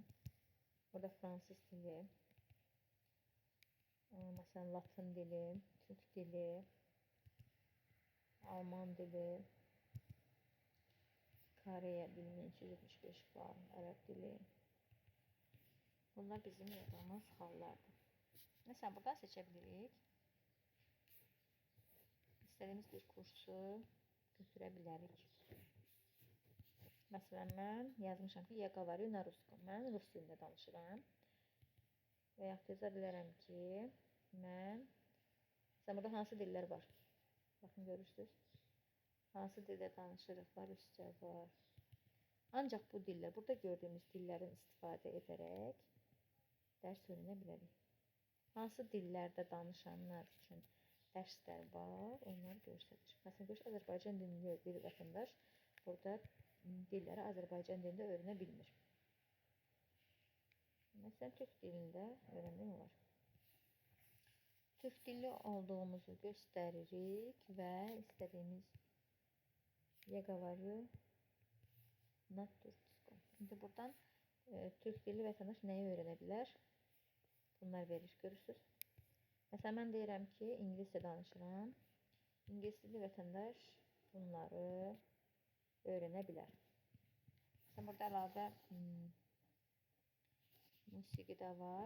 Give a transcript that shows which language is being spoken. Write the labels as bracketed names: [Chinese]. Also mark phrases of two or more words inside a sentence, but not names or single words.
[Azerbaijani] Burada fransız dili, məsələn, latın dili, türk dili, alman dili, Koreya dili 275 bal, ərəb dili. Bunlar bizim yazdığımız hallardır. Məsələn, buradan seçə bilirik. İstədiyimiz bir kursu götürə bilərik. Məsələn, mən yazmışam ki, [Russian] я говорю на русском. [Azerbaijani] Mən rus dilində danışıram. Və yaxud yaza bilərəm ki, mən... Məsələn, burada hansı dillər var? Baxın, görürsünüz. Hansı dildə danışırıq var, rusca var. Ancaq bu dillər, burada gördüyümüz dillərin istifadə edərək dərs öyrənə bilərik. Hansı dillərdə danışanlar üçün dərslər var, onlar göstərir. Məsələn, görürsünüz, Azərbaycan dilində bir vətəndaş burada dilləri Azərbaycan dilində öyrənə bilmir. Məsələn, türk dilində öyrənmək olar. Türk dilli olduğumuzu göstəririk və istədiyimiz [Russian] я говорю на турецком. [Azerbaijani] İndi buradan türk dilli vətəndaş nəyi öyrənə bilər? Bunlar verir, görürsünüz. Məsələn, mən deyirəm ki, ingiliscə danışıram. İngilis dilli vətəndaş bunları öyrənə bilər. Məsələn, burada əlavə musiqi də var.